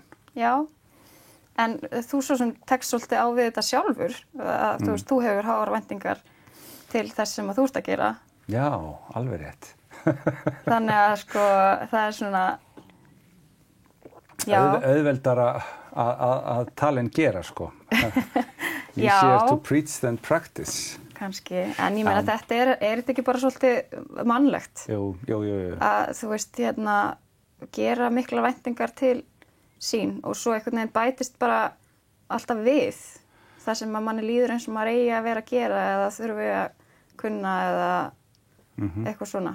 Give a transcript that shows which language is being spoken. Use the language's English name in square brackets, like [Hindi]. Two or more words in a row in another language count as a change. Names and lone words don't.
[Icelandic] Já, en þú svo sem tekst svolítið á við þetta sjálfur að þú veist, þú hefur háar væntingar til þess sem að þú ert að gera. Já, alveg rétt. Þannig að sko, það er svona auðveldara að tala en gera, sko. [English] Easier to preach than practice. [Icelandic] Kannski, en ég meina þetta er þetta ekki bara svolítið mannlegt? Jú. Að þú veist, gera mikla væntingar til sín og svo einhvern veginn bætist bara alltaf við það sem að manni líður eins og maður eigi að vera að gera eða þurfi að kunna eða eitthvað svona.